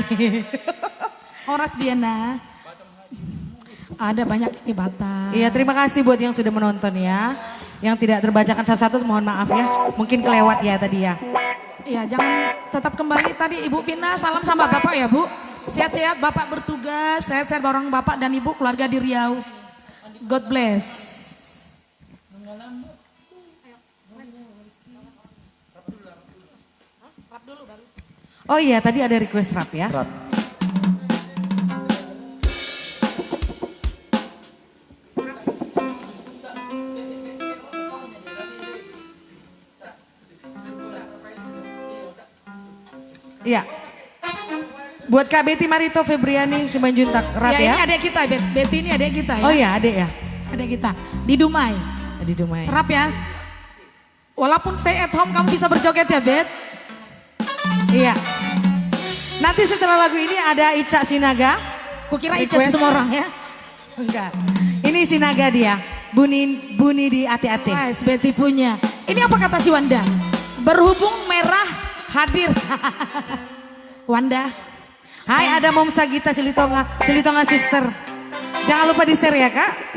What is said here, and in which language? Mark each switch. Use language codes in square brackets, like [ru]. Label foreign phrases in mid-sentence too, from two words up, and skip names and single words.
[id] Horas Diana. Ada banyak ini Batam. Iya terima kasih buat yang sudah menonton ya. Yang tidak terbacakan satu-satu mohon maaf ya. Mungkin kelewat ya tadi ya. Iya jangan tetap kembali tadi Ibu Vina salam sama Bapak ya Bu. Sehat-sehat Bapak bertugas, sehat-sehat orang Bapak dan Ibu keluarga di Riau. [en] God bless. [id] Oh iya tadi ada request rap ya. Rap. Iya. Buat Kak Betty Marito Febriani Simanjuntak rap ya. Ini adek kita, Betty ini adek kita ya. Oh iya adek ya. Adek kita di Dumai. Di Dumai. Rap ya. Walaupun [en] stay at home [id] kamu bisa berjoget ya Bet. Iya. Nanti setelah lagu ini ada Ica Sinaga. Kukira Ica semua orang ya. Enggak. Ini Sinaga dia. Buni di ati-ati. Nice, Betty punya. Ini apa kata si Wanda? Berhubung merah hadir. Wanda. Hai ada Mom Sagita Silitonga sister. Jangan lupa di share ya Kak.